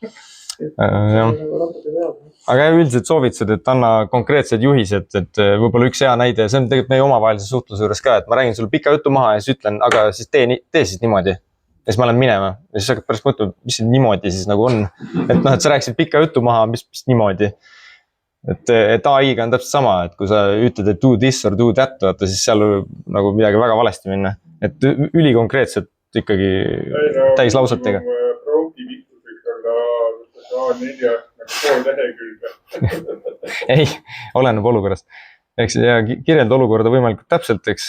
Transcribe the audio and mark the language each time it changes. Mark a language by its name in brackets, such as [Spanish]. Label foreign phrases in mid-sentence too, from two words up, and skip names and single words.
[Estonian] Aga üldiselt soovitused, et anna konkreetsed juhised, et võib-olla üks hea näide, see on tegelikult meie omavahelise suhtluse juures ka, et ma räägin sulle pika jutu maha ja siis ütlen, aga siis tee siis niimoodi. Ja siis ma lähen minema ja siis hakkad pärast mõtlema, mis see niimoodi siis nagu on. Et sa rääkisid pika jutu maha, mis niimoodi. Et AI-ga on täpselt sama, et kui sa ütled, et [English] do this or do that, [Estonian] siis seal nagu midagi väga valesti minna. Et ülikonkreetselt ikkagi täis lausetega. A4 nagu pool lehekülge. Ei, oleneb olukorrast. Eks ja kirjelda olukorda võimalikult täpselt, eks.